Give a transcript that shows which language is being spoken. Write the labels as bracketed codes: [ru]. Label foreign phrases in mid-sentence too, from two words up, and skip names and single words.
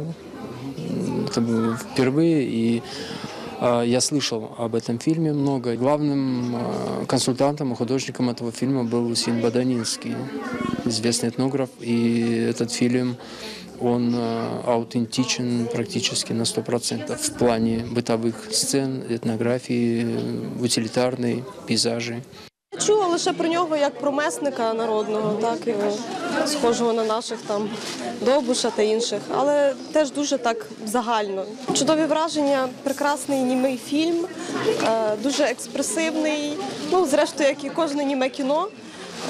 [ru] Это было впервые, и я слышал об этом фильме много. Главным консультантом и художником этого фильма был Усин Баданинский, известный этнограф. И этот фильм, он аутентичен практически на 100% в плане бытовых сцен, [uk] етнографії, утилітарної, пейзажі. Я чула лише про нього як про месника народного, так, схожого на наших там Довбуша та інших, але теж дуже так загально. Чудові враження, прекрасний німий фільм, дуже експресивний, ну, зрештою, як і кожне німе кіно.